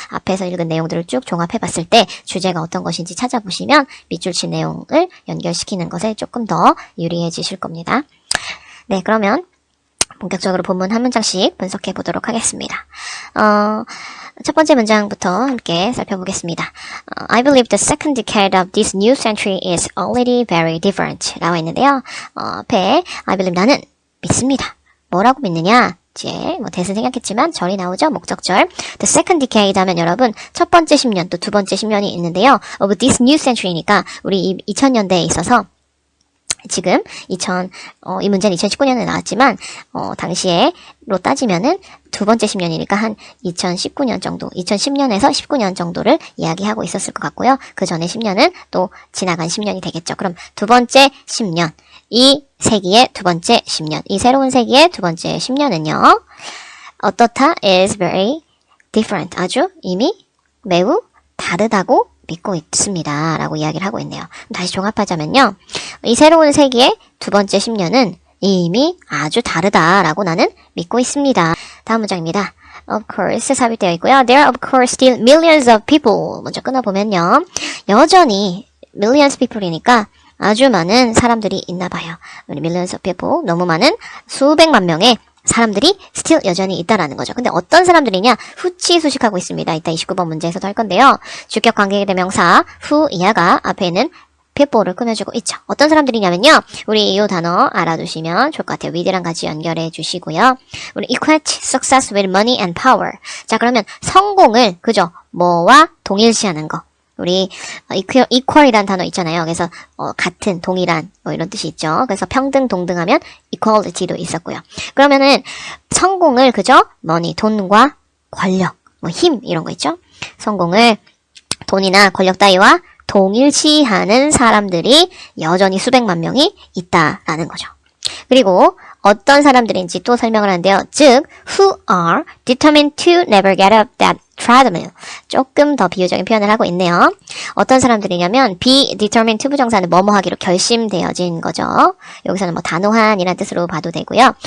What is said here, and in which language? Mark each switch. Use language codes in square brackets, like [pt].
[ko] 앞에서 읽은 내용들을 쭉 종합해 봤을 때 주제가 어떤 것인지 찾아보시면 밑줄 친 내용을 연결시키는 것에 조금 더 유리해지실 겁니다. 네, 그러면 본격적으로 본문 한 문장씩 분석해 보도록 하겠습니다. 첫 번째 문장부터 함께 살펴보겠습니다. [en] I believe the second decade of this new century is already very different. [ko] 라고 있는데요. 앞에 I believe 나는 믿습니다. 뭐라고 믿느냐? 이제 대신 생각했지만 절이 나오죠. 목적절. The second decade 하면 여러분 첫 번째 10년 또 두 번째 10년이 있는데요. Of this new century니까 우리 2000년대에 있어서 지금 이 문제는 2019년에 나왔지만 당시에로 따지면은 두 번째 10년이니까 한 2019년 정도, 2010년에서 19년 정도를 이야기하고 있었을 것 같고요. 그 전에 10년은 또 지나간 10년이 되겠죠. 그럼 두 번째 10년, 이 세기의 두 번째 10년, 이 새로운 세기의 두 번째 10년은요. 어떻다 [en] is very different. [ko] 아주 이미 매우 다르다고 믿고 있습니다. 라고 이야기를 하고 있네요. 다시 종합하자면요. 이 새로운 세기의 두 번째 10년은 이미 아주 다르다라고 나는 믿고 있습니다. 다음 문장입니다. Of course 삽입되어 있고요. [en] There are of course still millions of people. [ko] 먼저 끊어보면요. 여전히 millions people이니까 아주 많은 사람들이 있나 봐요. 우리 millions of people 너무 많은 수백만 명의 사람들이 still 여전히 있다라는 거죠. 근데 어떤 사람들이냐? 후치수식하고 있습니다. 이따 29번 문제에서도 할 건데요. 주격 관계 대명사 후 이하가 앞에 있는 people를 꾸며주고 있죠. 어떤 사람들이냐면요. 우리 이 단어 알아두시면 좋을 것 같아요. with랑 같이 연결해 주시고요. 우리 [en] equate success with money and power. [ko] 자, 그러면 성공을 그죠? 뭐와 동일시하는 거. 우리 equal이란 단어 있잖아요. 그래서 같은, 동일한 뭐 이런 뜻이 있죠. 그래서 평등, 동등하면 equality도 있었고요. 그러면은 성공을 그죠? money, 돈과 권력, 뭐 힘 이런 거 있죠. 성공을 돈이나 권력 따위와 동일시하는 사람들이 여전히 수백만 명이 있다라는 거죠. 그리고 어떤 사람들인지 또 설명을 하는데요. [en] 즉, who are determined to never get up that treadmill. [ko] 조금 더 비유적인 표현을 하고 있네요. 어떤 사람들이냐면 be determined to 부정사는 뭐뭐 하기로 결심되어진 거죠. 여기서는 뭐 단호한이라는 뜻으로 봐도 되고요.